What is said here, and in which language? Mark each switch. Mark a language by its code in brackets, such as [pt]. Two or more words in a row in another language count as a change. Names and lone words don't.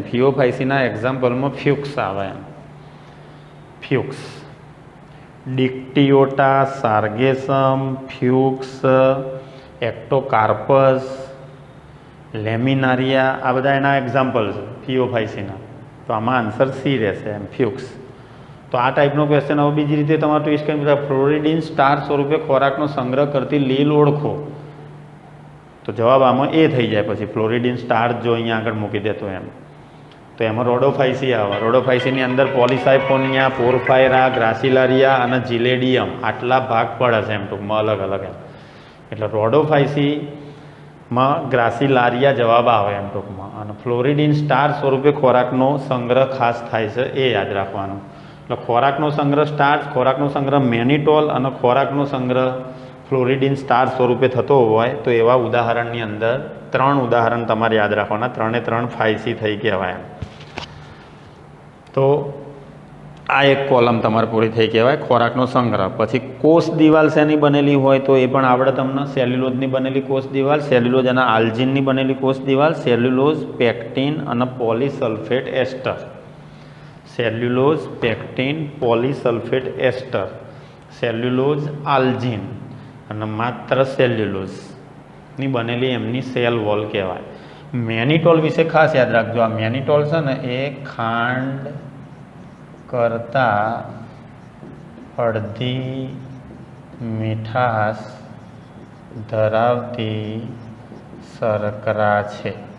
[gu] ફિયોફાઇસિનના એક્ઝામ્પલમાં ફ્યુક્સ આવે એમ. ફ્યુક્સ, ડિક્ટિયોટા, સાર્ગેસમ, ફ્યુક્સ, એક્ટોકાર્પસ, લેમિનારિયા, આ બધા એના એક્ઝામ્પલ છે ફિયોફાઇસિના. તો આમાં આન્સર સી રહેશે એમ, ફ્યુક્સ. તો આ ટાઈપનો ક્વેશ્ચન હવે બીજી રીતે તમારે ટ્વિસ્ટ કરી બધા [en] floridean starch [gu] સ્વરૂપે ખોરાકનો સંગ્રહ કરતી લીલ ઓળખો. તો જવાબ આમાં એ થઈ જાય. પછી [en] floridean starch [gu] જો અહીંયા આગળ મૂકી દેતો એમ. તો એમાં રોડોફાઇસી આવે। રોડોફાઇસીની અંદર પોલીસાઇફોનિયા, પોરફાયરા, ગ્રાસિલારિયા અને જિલેડિયમ આટલા ભાગ પડે છે એમ ટૂંકમાં અલગ અલગ એમ। એટલે રોડોફાઇસીમાં ગ્રાસિલારિયા જવાબ આવે એમ ટૂંકમાં। અને [en] floridean starch [gu] સ્વરૂપે ખોરાકનો સંગ્રહ ખાસ થાય છે એ યાદ રાખવાનું। એટલે ખોરાકનો સંગ્રહ સ્ટાર્ચ, ખોરાકનો સંગ્રહ મેનિટોલ અને ખોરાકનો સંગ્રહ [en] floridean starch [gu] સ્વરૂપે થતો હોય તો એવા ઉદાહરણની અંદર 3 ઉદાહરણ તમારે યાદ રાખવાના, 3 એ 3 ફાઇસી થઈ કહેવાય એમ। તો આ એક કોલમ તમારે પૂરી થઈ કહેવાય ખોરાકનો સંગ્રહ। પછી કોષ દિવાલ શેની બનેલી હોય તો એ પણ આવડે તમને। સેલ્યુલોઝની બનેલી કોષ દિવાલ, સેલ્યુલોઝ અને આલ્જિનની બનેલી કોષ દિવાલ, સેલ્યુલોઝ, પેક્ટિન અને [en] polysulfate ester. cellulose, pectin, polysulfate ester, cellulose, algin [gu] અને માત્ર સેલ્યુલોઝ ની બનેલી એમની [en] cell wall [gu] કહેવાય। મેનિટોલ વિશે ખાસ યાદ રાખજો। આ મેનિટોલ છે ને એ ખાંડ કરતાં અડધી મીઠાશ ધરાવતી શર્કરા છે।